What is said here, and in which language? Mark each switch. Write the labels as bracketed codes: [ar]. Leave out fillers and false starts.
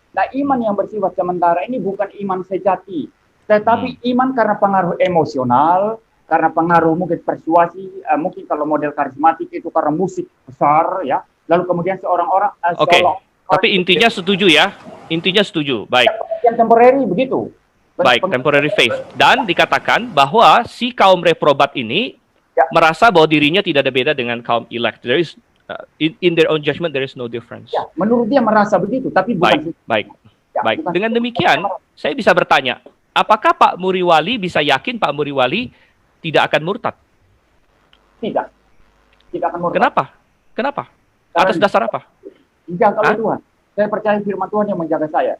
[id] Nah, iman yang bersifat sementara ini bukan iman sejati, tetapi iman karena pengaruh emosional, karena pengaruh mungkin persuasi, mungkin kalau model karismatik itu karena musik besar ya. Lalu kemudian Oke. Tapi intinya setuju ya. Intinya setuju. Baik. Yang temporary begitu. Baik, [en] temporary faith. [id] Dan dikatakan bahwa si kaum reprobat ini merasa bahwa dirinya tidak ada beda dengan kaum elect. [en] There is in their own judgment there is no difference. [id] Ya, menurut dia merasa begitu, tapi bukan. Baik. Dengan demikian, saya bisa bertanya, apakah Pak Muriwali bisa yakin Pak Muriwali tidak akan murtad? Tidak. Tidak akan murtad. Kenapa? Atas dasar apa? Dijaga oleh Tuhan. Saya percaya firman Tuhan yang menjaga saya.